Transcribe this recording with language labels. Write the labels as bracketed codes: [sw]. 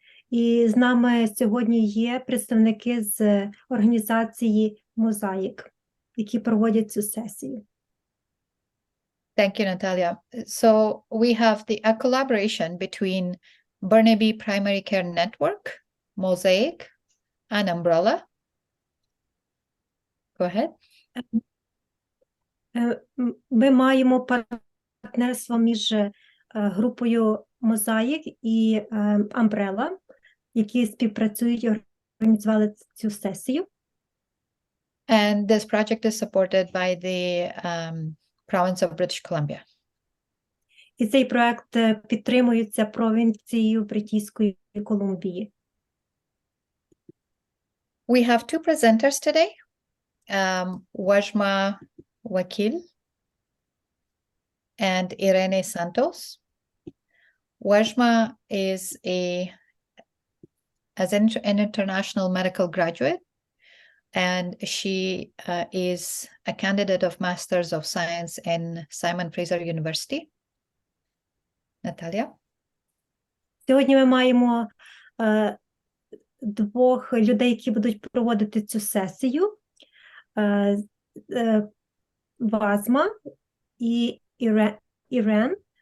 [uk] І з нами сьогодні є представники з організації «Мозаїк», які проводять цю сесію. [en] Thank you, Natalia. So we have a collaboration between Burnaby Primary Care Network, Mosaic, and Umbrella. Go ahead. [uk] Ми маємо партнерство між групою «Мозаїк» і Umbrella, які співпрацюють і організували цю сесію. [en] And this project is supported by the province of British Columbia. [uk] І цей проект підтримується провінцією Британської Колумбії. [en] We have two presenters today, Wajma Wakil and Irene Santos. Wajma is an international medical graduate, and she is a candidate of Masters of Science in Simon Fraser University. Natalia? [uk] Сьогодні ми маємо двох людей, які будуть проводити цю сесію. Вазма і Ірен.